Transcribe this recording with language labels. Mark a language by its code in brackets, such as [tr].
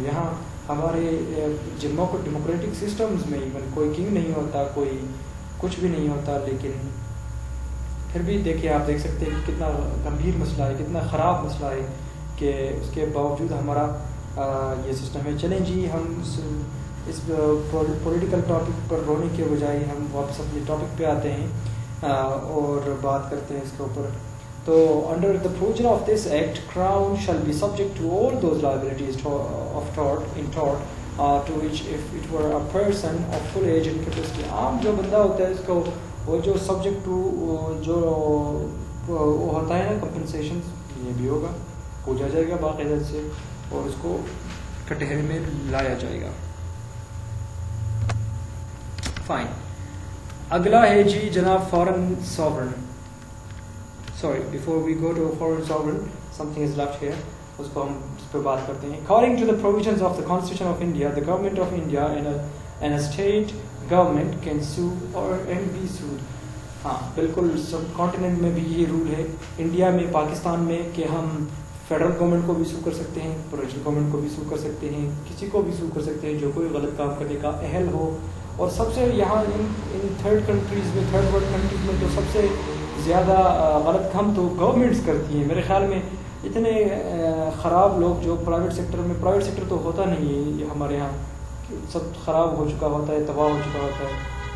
[ur] یہاں ہمارے democratic systems میں ایون کوئی کنگ نہیں ہوتا، کوئی کچھ بھی نہیں ہوتا، لیکن پھر بھی دیکھیے آپ دیکھ سکتے ہیں کہ کتنا گمبھیر مسئلہ ہے، کتنا خراب مسئلہ ہے، کہ اس کے باوجود ہمارا یہ سسٹم ہے. چلیں جی، ہم اس پولیٹیکل ٹاپک پر رونے کے بجائے ہم واپس اپنے ٹاپک پہ آتے ہیں اور بات کرتے ہیں اس کے اوپر. [en] تو under the provision of this act, Crown shall be subject to all those liabilities of tort in tort to which if it were a person of full age and capacity. [ur] عام جو بندہ ہوتا ہے اس کو وہ جو subject to جو وہ ہوتا ہے نا compensation، یہ بھی ہوگا، پوچھا جائے گا باقاعدہ سے اور اس کو کٹہرے میں لایا جائے گا. فائن. اگلا ہے جی جناب foreign sovereign. [en] Sorry, before we go to foreign sovereign, something is left here. [ur] اس کو ہم اس پہ بات کرتے ہیں. [en] According to the provisions of the Constitution of India, the government of India and a state government can sue and be sued. [ur] ہاں بالکل سب continent میں بھی یہ رول ہے، انڈیا میں، پاکستان میں، کہ ہم فیڈرل گورنمنٹ کو بھی سو کر سکتے ہیں، پروونشل گورنمنٹ کو بھی سو کر سکتے ہیں، کسی کو بھی سو کر سکتے ہیں جو کوئی غلط کام کرنے کا اہل ہو. اور سب سے یہاں ان تھرڈ کنٹریز میں، تھرڈ ورلڈ کنٹریز میں تو سب سے زیادہ غلط کام تو گورنمنٹس کرتی ہیں. میرے خیال میں اتنے خراب لوگ جو پرائیویٹ سیکٹر میں، پرائیویٹ سیکٹر تو ہوتا نہیں ہے یہ ہمارے یہاں، سب خراب ہو چکا ہوتا ہے، تباہ ہو چکا ہوتا ہے.